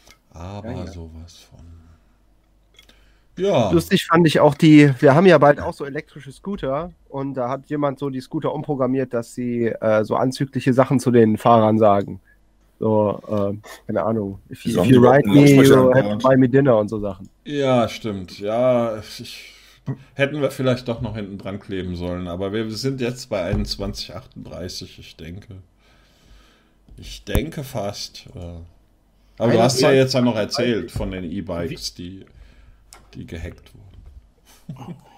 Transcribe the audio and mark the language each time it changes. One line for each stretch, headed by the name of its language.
German: Aber ja, sowas von. Ja. Lustig fand ich auch die, wir haben ja bald auch so elektrische Scooter und da hat jemand so die Scooter umprogrammiert, dass sie so anzügliche Sachen zu den Fahrern sagen. So, keine Ahnung.
English: If you ride me, you have to buy me dinner
German: und so Sachen. Ja, stimmt. Ja, hätten wir vielleicht doch noch hinten dran kleben sollen, aber wir sind jetzt bei 21:38, ich denke. Ich denke fast. Aber du hast ja jetzt ja noch erzählt von den E-Bikes, die gehackt wurden.